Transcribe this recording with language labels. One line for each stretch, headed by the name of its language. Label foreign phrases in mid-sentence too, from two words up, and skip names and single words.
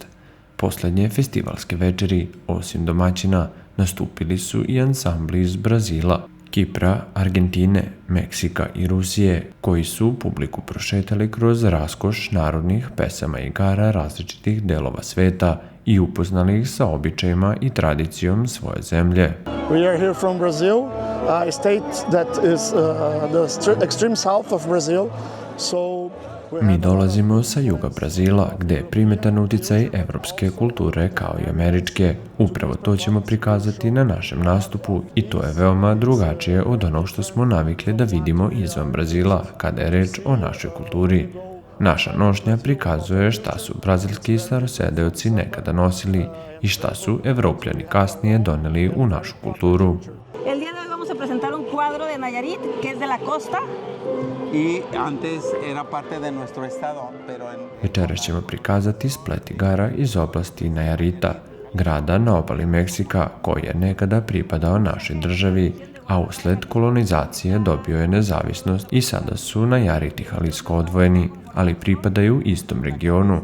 Serbian: Poslednje festivalske večeri, osim domaćina, nastupili su i ansambli iz Brazila, Kipra, Argentine, Meksika i Rusije, koji su publiku prošetali kroz raskoš narodnih pesama i igara različitih delova sveta i upoznali ih sa običajima i tradicijom svoje zemlje.
English: We are here from Brazil, a state that is the extreme south of Brazil.
Serbian: Mi dolazimo sa juga Brazila, gde je primetan uticaj evropske kulture kao i američke. Upravo to ćemo prikazati na našem nastupu i to je veoma drugačije od onog što smo navikli da vidimo izvan Brazila kada je reč o našoj kulturi. Naša nošnja prikazuje šta su brazilski starosedeoci nekada nosili i šta su Evropljani kasnije doneli u našu kulturu.
Spanish: El día de hoy vamos a presentar un cuadro de Nayarit, que es de la costa. Y antes era parte de nuestro estado, pero
Serbian: Večeras ćemo prikazati splet igara iz oblasti Najarita, grada na obali Meksika koji je nekada pripadao našoj državi, a usled kolonizacije dobio je nezavisnost i sada su Najariti Jalisco odvojeni, ali pripadaju istom regionu.